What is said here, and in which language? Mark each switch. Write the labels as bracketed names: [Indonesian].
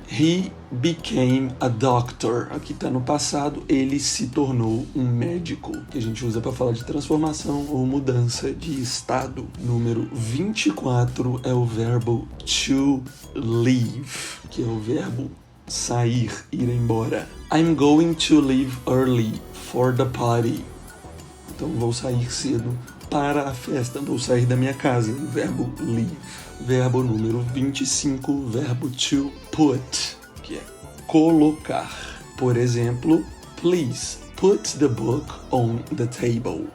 [English] He became a doctor. [Portuguese] Aqui está no passado, ele se tornou um médico, que a gente usa para falar de transformação ou mudança de estado. Número 24 é o verbo to leave, que é o verbo sair, ir embora. [English] I'm going to leave early for the party. [Portuguese] Então vou sair cedo para a festa, vou sair da minha casa. Verbo leave. Verbo número 25, verbo to put, que é colocar. Por exemplo, [English] please put the book on the table.